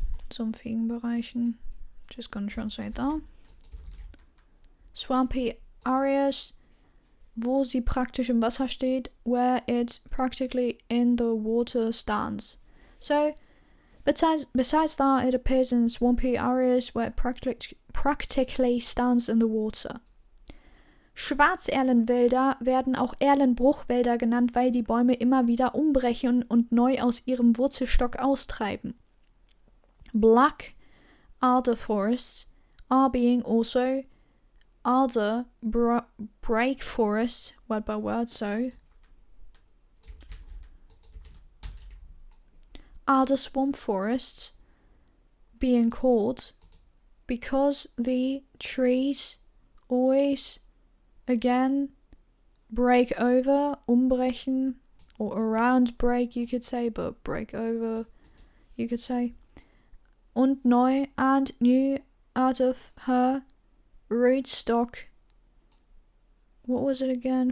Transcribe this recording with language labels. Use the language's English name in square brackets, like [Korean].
[German] Sumpfigen Bereichen. [English] Just gonna translate that. Swampy areas, [German] wo sie praktisch im Wasser steht, [English] where it practically in the water stands. So, besides that, it appears in swampy areas where it practically stands in the water. [German] Schwarzerlenwälder werden auch Erlenbruchwälder genannt, weil die Bäume immer wieder umbrechen und neu aus ihrem Wurzelstock austreiben. [English] Black alder forests are being also alder break forests, word by word, so alder swamp forests being called because the trees always again break over, umbrechen, or around break you could say, but break over you could say, [German] und neu [English] and new out of her rootstock, what was it again?